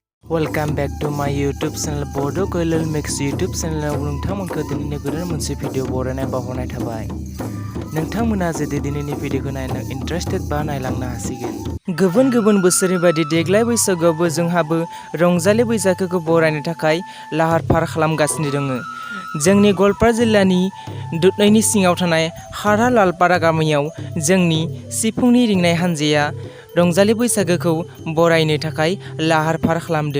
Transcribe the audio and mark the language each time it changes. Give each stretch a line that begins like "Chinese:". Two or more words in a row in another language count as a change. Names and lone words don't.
English: Welcome back to my YouTube channel Bodokalyanmix YouTube channel
Bodo: नोंथांमोनखौ दिनैनि गोदान मोनसे भिडिअ बरायनाय बावहरनाय थाबाय। नोंथांमोना जुदि दिनैनि भिडिअखौ नायनो इन्टारेस्टेड बा नायलांनो हासिगोन। गुबुन गुबुन बायदि देग्लाय बैसागुआवबो जोंहाबो रंजालि बैसागुखौ बरायनो थाखाय लाहार फाहार खालामगासिनो दङ। जोंनि गवालपारा जिल्लानि दुधनाइनि सिङाव थानाय हारा लालपारा गामियाव जोंनि सिफुंनि रिंनाय हानजाया रंजालि बैसागुखौ बरायनो थाखाय लाहार फाहार खालामदों।